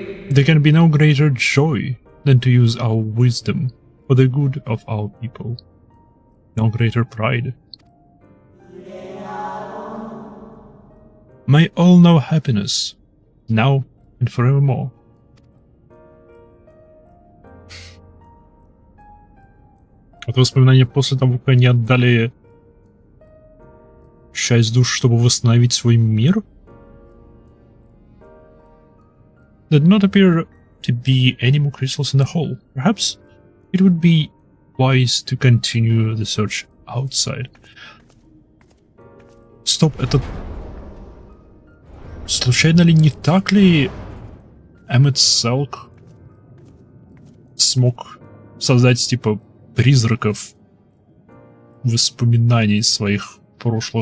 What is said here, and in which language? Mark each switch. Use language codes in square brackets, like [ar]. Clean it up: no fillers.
[en] There can be no greater joy than to use our wisdom for the good of our people. No greater pride. May all know happiness, now and forevermore. [ru] Это воспоминания после того, как они отдали часть душ, чтобы восстановить свой мир? [en] There did not appear to be any more crystals in the hole. Perhaps it would be wise to continue the search outside. [ru] Стоп, это... Случайно ли не так ли Эммет Селк смог создать, типа, призраков воспоминаний своих прошлых